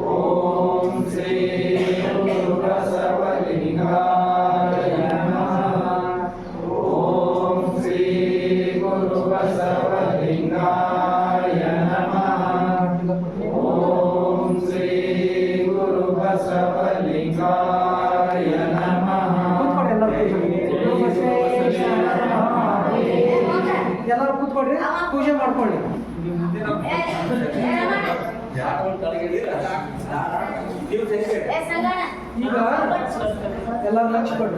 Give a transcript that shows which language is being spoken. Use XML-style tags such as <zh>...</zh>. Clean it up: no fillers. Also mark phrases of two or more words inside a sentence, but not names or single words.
<sa>ಓಂ ಶ್ರೀ ಗುರು ಬಸವಲಿಂಗಾಯ ನಮಃ. ಓಂ ಶ್ರೀ ಗುರು ಬಸವಲಿಂಗಾಯ ನಮಃ. ಓಂ ಶ್ರೀ ಗುರು ಬಸವಲಿಂಗಾಯ ನಮಃ.</sa> <kn>ಎಲ್ಲರೂ ಕೂತ್ಕೊಡ್ರಿ, ಪೂಜೆ ಮಾಡ್ಕೊಳ್ಳಿ. ಈಗ ಎಲ್ಲರೂ ಲಕ್ಷ ಕೊಡ್ರಿ.</kn>